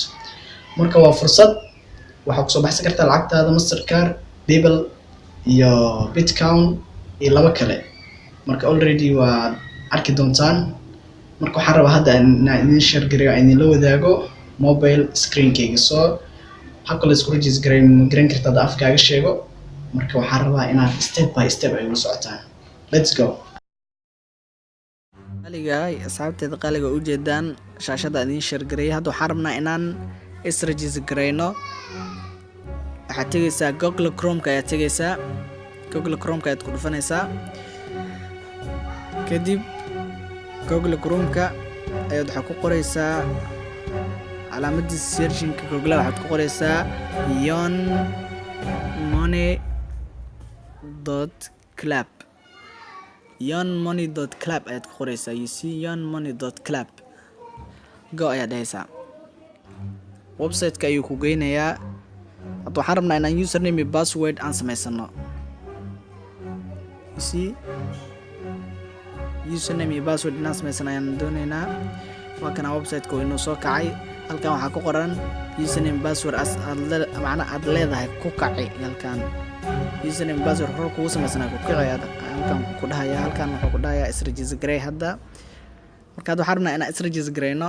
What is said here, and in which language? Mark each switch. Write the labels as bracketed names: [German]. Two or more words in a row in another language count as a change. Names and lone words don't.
[Somali] Marka waa fursad waxaa ku soo baxsan kartaa lacagtaada Mastercard, PayPal iyo Bitcoin iyo laba kale. Marka already waa arki doontaan. marka waxaan rabaa hadda inaan idin share gareeyo idin la wadaago [English] mobile screen-kayga [Somali] soo habka la isku register gareyn kartaa afkaaga sheego. marka waxaan rabaa inaad [English] step by step [Somali] ay u socotaan. [English] Let's go. [Somali] qaaligaay asxaabteeda qaaliga u jeedaan shaashada idin share gareeyo. hadda waxaan rabnaa inaan is register gareyno. waxaad tegaysaa Google Chrome-ka ayaad tegaysaa. Google Chrome-ka ayaad ku dhufanaysaa. kadib Google Chrome-ka ayaad waxa ku qoraysaa calaamadda searching-ka Google waxaad ku qoraysaa yonmoney.club yonmoney.club ayaad ku qoraysaa. [English] you see [Somali] yonmoney.club go ayaad dhahaysaa. website-ka ayuu ku geynayaa. hadda waxaan rabnaa inaan username iyo password aan samaysano. [English] you see [Somali] username iyo password inaan samaysan ayaan doonaynaa. waa kana website-ka inuu soo kacay. halkan waxaa ku qoran username password aad leedahay ku kaci. halkan username password hore kugu samaysanaa ku kaci halkan ku dhahaya. halkan wuxuu ku dhahayaa is register garey. hadda marka waxaan rabnaa inaan is register gareyno.